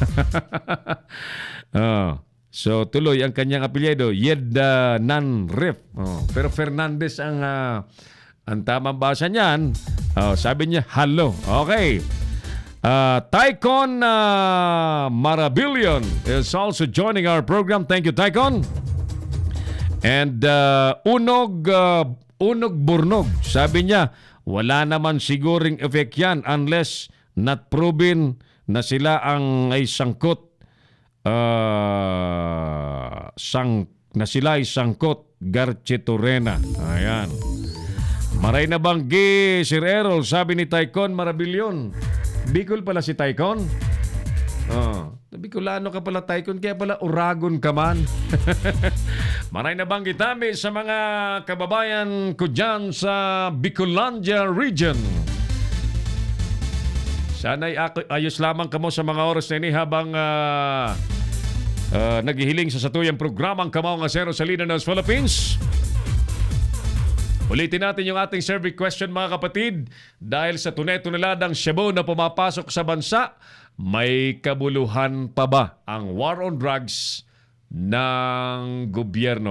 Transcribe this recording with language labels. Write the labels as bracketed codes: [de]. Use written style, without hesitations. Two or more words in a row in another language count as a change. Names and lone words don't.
[tl] So tuloy ang kanyang apelyido, Yed Nanrif. Pero Fernandez ang tamang basa niyan. Sabi niya, [en] hello. Okay. Tycon Marabillion is also joining our program. Thank you, Tycon. [tl] And Unog Burnog, sabi niya, wala naman siguring effect yan [en] unless not proven [tl] na sila ang ay sangkot. Na sila ay sangkot. Garchetorena. Ayan. [bik] Maray na banggi, Sir Errol, sabi ni Tycon Marabillion. [tl] Bicol pala si Tycon. Bicolano ka pala, Tycon, kaya pala Uragon ka man. [bik] Maray na bang kitami sa mga kababayan ko dyan sa Bicolandia region. Sana'y ayos lamang kamo sa mga oras na ini habang naghihiling sa satuyang programang Kamao nga Zero sa Lido ng Philippines. [tl] Ulitin natin yung ating survey question, mga kapatid. Dahil sa tunay-tunaladang shabu na pumapasok sa bansa, may kabuluhan pa ba ang [en] war on drugs [tl] ng gobyerno?